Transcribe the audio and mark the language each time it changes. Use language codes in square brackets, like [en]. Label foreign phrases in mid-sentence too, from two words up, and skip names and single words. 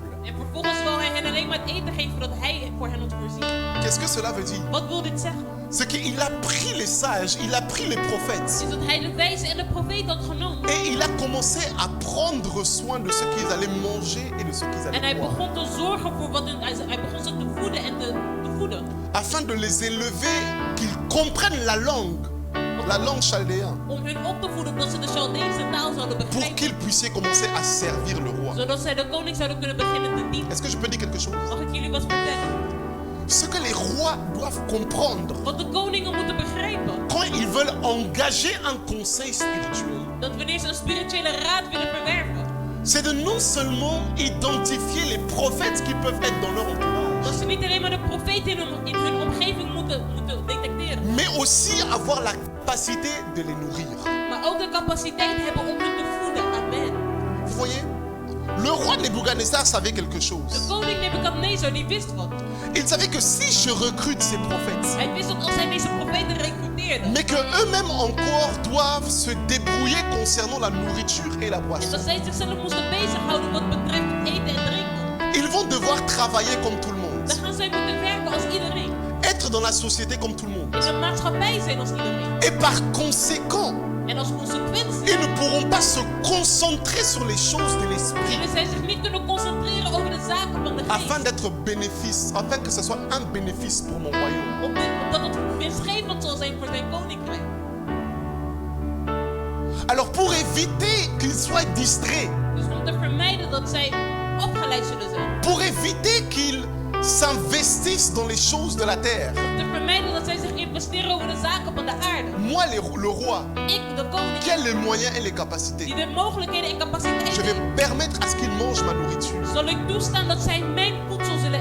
[nl] En vervolgens wou hij hen alleen maar het eten geven zodat hij voor hen had voorzien. [fr] Qu'est-ce que cela veut dire? [nl] Wat wil dit zeggen? [fr] C'est qu'il a pris les sages, il a pris les prophètes [nl] Is dat hij de wijze en de profeet had genomen. [fr] et il a commencé à prendre soin de ce qu'ils allaient manger et de ce qu'ils [nl] En [fr] allaient [nl] hij [fr] boire, [nl] begon te zorgen voor wat hij begon ze te voeden en te voeden. [fr] afin de les élever, qu'ils comprennent la langue chaldéenne, [nl] Om hun op te voeden dat ze de Chaldeese taal zouden [fr] pour [nl] begrijpen. [fr] qu'ils puissent commencer à servir le roi. [nl] Zodat zij de koning zouden kunnen beginnen te dienen. [fr] Est-ce que je peux dire quelque chose? [nl] Mag ik jullie wat vertellen? [fr] Ce que les rois doivent comprendre [nl] Wat de koningen moeten begrijpen. [fr] quand ils veulent engager un conseil spirituel, [nl] Dat wanneer ze een spirituele raad willen verwerven. [fr] c'est de non seulement identifier les prophètes qui peuvent être dans leur entourage, [nl] Dat ze niet alleen maar de profeten in hun omgeving moeten detecteren. [fr] mais aussi avoir la capacité de les nourrir. [nl] Maar ook de capaciteit hebben om hun te voeden. Amen. [fr] Vous voyez, Le roi Nebuchadnezzar savait quelque [nl] De [fr] chose. [nl] koning Nebukadnezar die wist wat. [fr] Il savait que si je recrute ces prophètes, [nl] Hij wist dat als hij deze profeten recruteerde, [fr] mais que eux-mêmes encore doivent se débrouiller concernant la nourriture et la [nl] en [fr] boisson, [nl] dat zij zichzelf moesten bezighouden wat betreft eten en drinken, [fr] ils vont devoir travailler comme tout le monde, [nl] dan gaan zij moeten werken als iedereen. [fr] être dans la société comme tout le monde. [nl] In de maatschappij zijn als iedereen. [fr] Et par conséquent, [nl] En als consequentie [fr] ils ne pourront pas se concentrer sur les choses de l'esprit [nl] zullen zij zich niet kunnen concentreren over de zaken van de [fr] afin [nl] geest. [fr] d'être bénéfice, afin que ce soit un bénéfice pour mon royaume. [nl] Omdat het winstgevend zal zijn voor zijn koninkrijk. [fr] Alors pour éviter qu'ils soient distraits, [nl] Dus om te vermijden dat zij afgeleid zullen zijn. [fr] pour éviter qu'ils s'investissent dans les choses de la terre, [nl] Om te vermijden dat zij zich investeren over de zaken van de aarde. [fr] moi le roi, [nl] Ik, de koning, [fr] qui a les moyens et les capacités, [nl] die de mogelijkheden en [fr] je [nl] capaciteiten [fr] vais [nl] heeft, [fr] permettre à ce qu'ils mangent ma nourriture, [nl] zal ik toestaan dat zij mijn voedsel zullen